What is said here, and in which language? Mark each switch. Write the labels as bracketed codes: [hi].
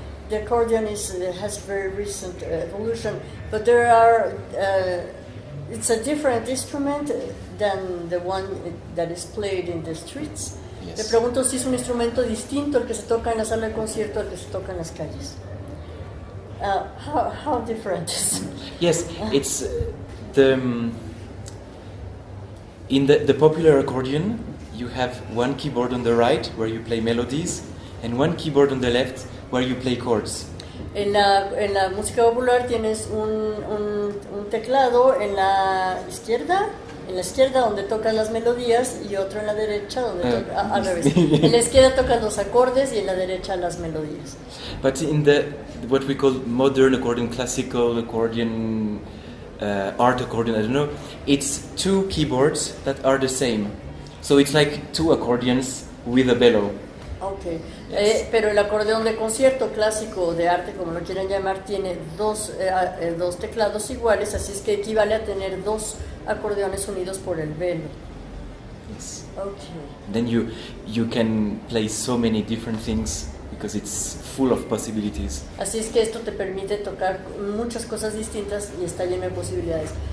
[en] The accordion has very recent evolution, but there are it's a different instrument than the one that is played in the streets. Yes. [es] Le pregunto si es un instrumento distinto al que se toca en la sala de concierto al que se toca en las calles. [en] How different is it? Yes, it's the in the popular accordion you have one keyboard on the right where you play melodies and one keyboard on the left where you play chords. [es] En la música popular tienes un teclado en la izquierda donde tocas las melodías y otro en la derecha donde toca, al revés. En la izquierda tocas los acordes y en la derecha las melodías. [en] But in the what we call modern accordion, classical accordion, art accordion, I don't know, it's two keyboards that are the same. So it's like two accordions with a bellow. Okay. Yes. [es] Pero el acordeón de concierto clásico o de arte, como lo quieran llamar, tiene dos teclados iguales, así es que equivale a tener dos acordeones unidos por el velo. [en] Yes. Okay. Then you can play so many different things because it's full of possibilities. [es] Así es que esto te permite tocar muchas cosas distintas y está lleno de posibilidades.